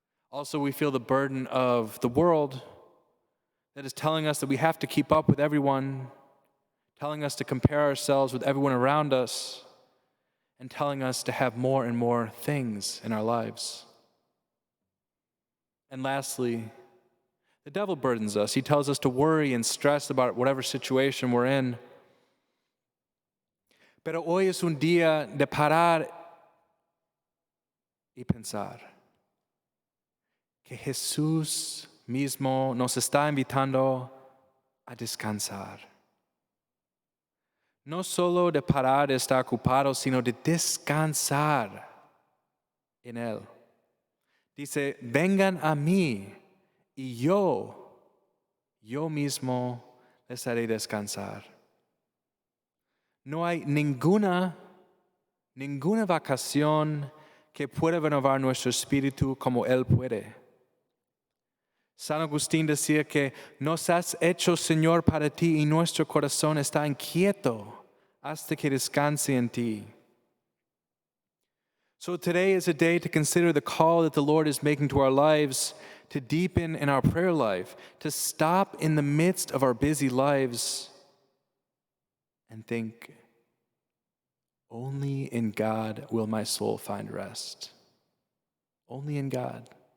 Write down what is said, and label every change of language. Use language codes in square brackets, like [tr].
[en] Also, we feel the burden of the world that is telling us that we have to keep up with everyone, telling us to compare ourselves with everyone around us, and telling us to have more and more things in our lives. And lastly, the devil burdens us. He tells us to worry and stress about whatever situation we're in. [es] Pero hoy es un día de parar y pensar que Jesús mismo nos está invitando a descansar. No solo de parar de estar ocupados, sino de descansar en Él. Dice, vengan a mí y yo mismo les haré descansar. No hay ninguna vacación que pueda renovar nuestro espíritu como Él puede. San Agustín decía que nos has hecho Señor para ti y nuestro corazón está inquieto hasta que descanse en ti. [en] So today is a day to consider the call that the Lord is making to our lives, to deepen in our prayer life, to stop in the midst of our busy lives and think, only in God will my soul find rest. Only in God.